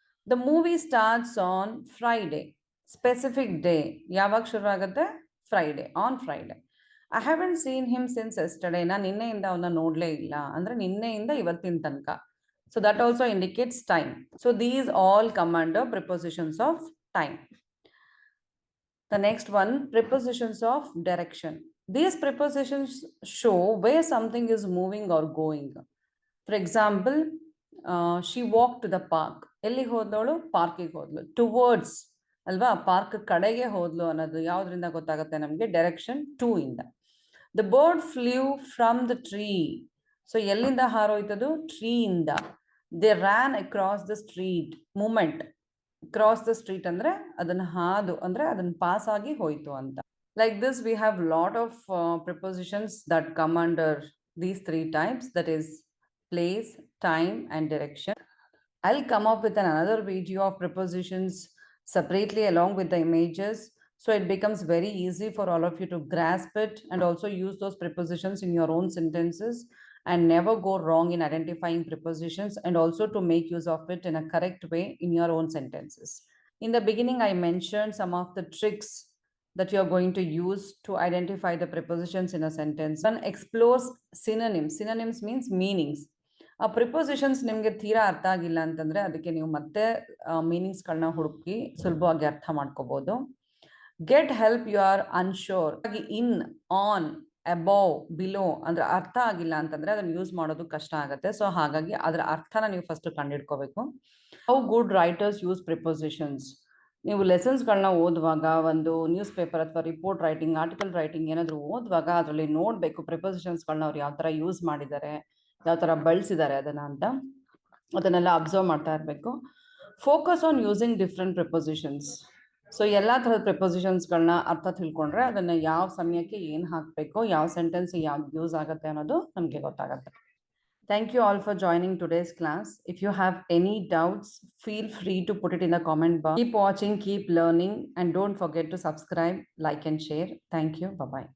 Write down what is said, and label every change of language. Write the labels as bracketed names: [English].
[English] the movie starts on Friday, specific day, [Kannada] ಯಾವಾಗ ಶುರು ಆಗುತ್ತೆ, [English] Friday, on Friday. I haven't seen him since yesterday, [Kannada] ನಾನು ನಿನ್ನೆಯಿಂದ ಅವನ್ನ ನೋಡಲೇ ಇಲ್ಲ, ಅಂದ್ರೆ ನಿನ್ನೆಯಿಂದ ಇವತ್ತಿನ ತನಕ. [English] So that also indicates time. So these all come under prepositions of time. The next one, prepositions of direction. These prepositions show where something is moving or going. For example, she walked to the park. [Kannada] ಎಲ್ಲಿ ಹೋದವಳು, ಪಾರ್ಕಿಗೆ ಹೋದ್ಲು. Towards ಅಲ್ವಾ, park ಕಡೆಗೆ ಹೋದ್ಲು ಅನ್ನೋದು ಯಾವ್ದ್ರಿಂದ ಗೊತ್ತಾಗುತ್ತೆ ನಮಗೆ, direction to ಇಂದ. [English] The bird flew from the tree. So [Kannada] ಎಲ್ಲಿಂದ ಹಾರೋಯ್ತದು, [English] Tree ಇಂದ. They ran across the street, [Kannada] moment. Cross the street ಅಂದ್ರೆ ಅದನ್ನ ಹಾದು, ಅಂದ್ರೆ ಅದನ್ನ ಪಾಸ್ ಆಗಿ ಹೋಯ್ತು ಅಂತ. [English] Like this, we have lot of prepositions that come under these three types, that is place, time, and direction. I'll come up with another video of prepositions separately along with the images, so it becomes very easy for all of you to grasp it and also use those prepositions in your own sentences and never go wrong in identifying prepositions, and also to make use of it in a correct way in your own sentences. In the beginning, I mentioned some of the tricks that you are going to use to identify the prepositions in a sentence. One explores synonyms. Synonyms means meanings. [Kannada] ಆ ಪ್ರಿಪೊಸಿಷನ್ಸ್ ನಿಮ್ಗೆ ತೀರಾ ಅರ್ಥ ಆಗಿಲ್ಲ ಅಂತಂದ್ರೆ ಅದಕ್ಕೆ ನೀವು ಮತ್ತೆ ಮೀನಿಂಗ್ಸ್ಗಳನ್ನ ಹುಡುಕಿ ಸುಲಭವಾಗಿ ಅರ್ಥ ಮಾಡ್ಕೋಬಹುದು. [English] Get help you are unsure. [Kannada] In, on, above, below ಅಂದ್ರೆ ಅರ್ಥ ಆಗಿಲ್ಲ ಅಂತಂದ್ರೆ ಅದನ್ನ ಯೂಸ್ ಮಾಡೋದು ಕಷ್ಟ ಆಗುತ್ತೆ. ಸೊ ಹಾಗಾಗಿ ಅದರ ಅರ್ಥನ ನೀವು first ಕಂಡಿಡ್ಕೋಬೇಕು. [English] How good writers use prepositions. [Kannada] ನೀವು ಲೆಸನ್ಸ್ಗಳನ್ನ ಓದುವಾಗ ಒಂದು ನ್ಯೂಸ್ ಪೇಪರ್ ಅಥವಾ ರಿಪೋರ್ಟ್ ರೈಟಿಂಗ್, ಆರ್ಟಿಕಲ್ ರೈಟಿಂಗ್ ಏನಾದರೂ ಓದುವಾಗ ಅದರಲ್ಲಿ ನೋಡಬೇಕು ಪ್ರಿಪೋಸಿಷನ್ಸ್ಗಳನ್ನ ಅವ್ರು ಯಾವ ಥರ ಯೂಸ್ ಮಾಡಿದ್ದಾರೆ, ಯಾವ ಥರ ಬಳಸಿದ್ದಾರೆ ಅದನ್ನು ಅಂತ, ಅದನ್ನೆಲ್ಲ ಅಬ್ಸರ್ವ್ ಮಾಡ್ತಾ ಇರಬೇಕು. [English] Focus on using different prepositions. [Kannada] So ಎಲ್ಲ ಥರದ ಪ್ರಿಪೋಸಿಷನ್ಸ್ಗಳನ್ನ ಅರ್ಥ ತಿಳ್ಕೊಂಡ್ರೆ ಅದನ್ನು ಯಾವ ಸಮಯಕ್ಕೆ ಏನು ಹಾಕಬೇಕು, ಯಾವ ಸೆಂಟೆನ್ಸ್ ಯಾವ್ದು ಯೂಸ್ ಆಗುತ್ತೆ ಅನ್ನೋದು ನಮಗೆ ಗೊತ್ತಾಗುತ್ತೆ. [English] Thank you all for joining today's class. If you have any doubts, feel free to put it in the comment box. Keep watching, keep learning, and don't forget to subscribe, like, and share. Thank you. Bye bye.